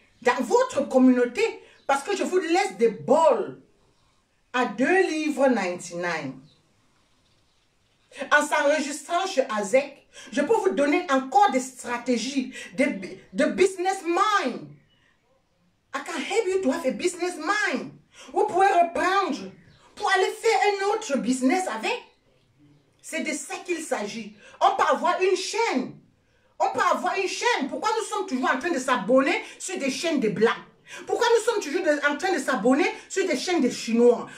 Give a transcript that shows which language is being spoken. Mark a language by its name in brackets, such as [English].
[French] Dans votre communauté. Parce que je vous laisse des bols à 2,99 livres. En s'enregistrant chez AZEC, je peux vous donner encore des stratégies, de business mind. [English] I can help you to have a business mind. [French] Vous pouvez reprendre pour aller faire un autre business avec. C'est de ça qu'il s'agit. On peut avoir une chaîne. On peut avoir une chaîne. Pourquoi nous sommes toujours en train de s'abonner sur des chaînes de Blancs? Pourquoi nous sommes toujours en train de s'abonner sur des chaînes de Chinois?